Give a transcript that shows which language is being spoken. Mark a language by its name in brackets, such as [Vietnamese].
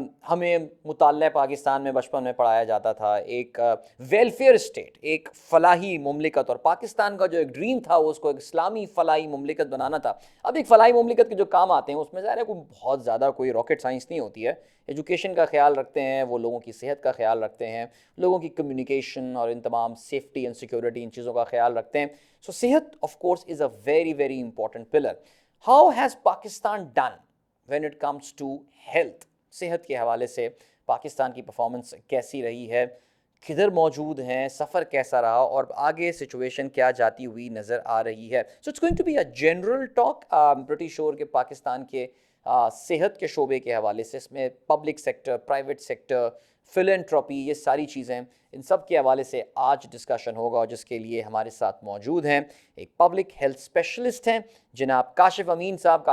[Urdu] ہمیں مطالعہ پاکستان میں بچپن میں پڑھایا جاتا تھا ایک ویلفیئر اسٹیٹ, ایک فلاحی مملکت, اور پاکستان کا جو ایک ڈریم تھا وہ اس کو ایک اسلامی فلاحی مملکت بنانا تھا. اب ایک فلاحی مملکت کے جو کام آتے ہیں اس میں ظاہر ہے کوئی بہت زیادہ کوئی راکٹ سائنس نہیں ہوتی ہے. ایجوکیشن کا خیال رکھتے ہیں وہ, لوگوں کی صحت کا خیال رکھتے ہیں, لوگوں کی کمیونیکیشن اور ان تمام سیفٹی اینڈ سیکورٹی ان چیزوں کا خیال رکھتے ہیں. [English] So صحت of course is a very very important pillar. How has Pakistan done when it comes to health? [Urdu] صحت کے حوالے سے پاکستان کی پرفارمنس کیسی رہی ہے, کدھر موجود ہیں, سفر کیسا رہا, اور آگے سچویشن کیا جاتی ہوئی نظر آ رہی ہے. [English] So it's going to be a general talk. [Urdu] Pretty sure کہ پاکستان کے صحت کے شعبے کے حوالے سے اس میں پبلک سیکٹر, پرائیویٹ سیکٹر, فلنٹراپی, یہ ساری چیزیں, ان سب کے حوالے سے آج ڈسکشن ہوگا, اور جس کے لیے ہمارے ساتھ موجود ہیں ایک پبلک ہیلتھ اسپیشلسٹ ہیں جناب کاشف امین صاحب.